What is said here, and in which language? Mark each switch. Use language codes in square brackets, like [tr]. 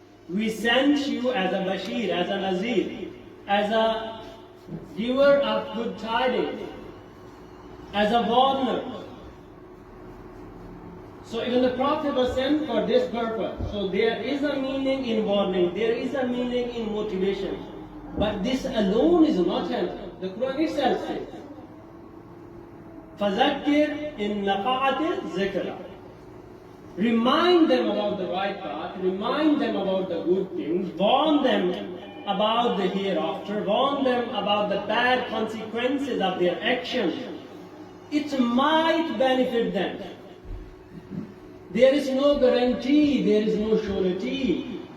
[en] We sent you as a Bashir, as a Nazir, as a giver of good tidings, as a warner. So even the Prophet was sent for this purpose. So there is a meaning in warning, there is a meaning in motivation. But this alone is not enough. The Quran itself says, [ar] فَذَكِّرْ إِن نَفَعَتِ الذِّكْرَى. [en] Remind them about the right path, remind them about the good things, warn them about the hereafter, warn them about the bad consequences of their actions. It might benefit them. There is no guarantee, there is no surety.